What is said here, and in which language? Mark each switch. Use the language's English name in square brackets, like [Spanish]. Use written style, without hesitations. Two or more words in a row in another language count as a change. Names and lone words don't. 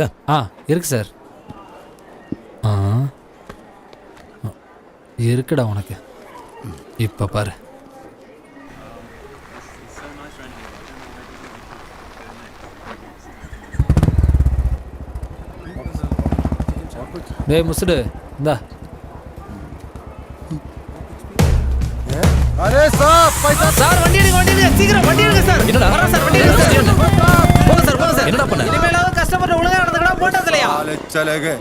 [Tamil] இருக்கு சார். இருக்குடா உனக்கு. இப்போ பாரு. டேய் முசுடு, இந்தா. [Hindi] अरे साहब पैसा [Tamil] சார் வண்டி எடுங்க சீக்கிரம் வண்டி எடுங்க சார். என்னடா? வரேன் சார், வண்டி எடுங்க சார். போங்க சார். என்னடா பண்ண? இனிமேலாவது கஸ்டமர் ஒழுங்கா நடந்துக்கணும், போட்டது இல்லையா? [Hindi] चले गए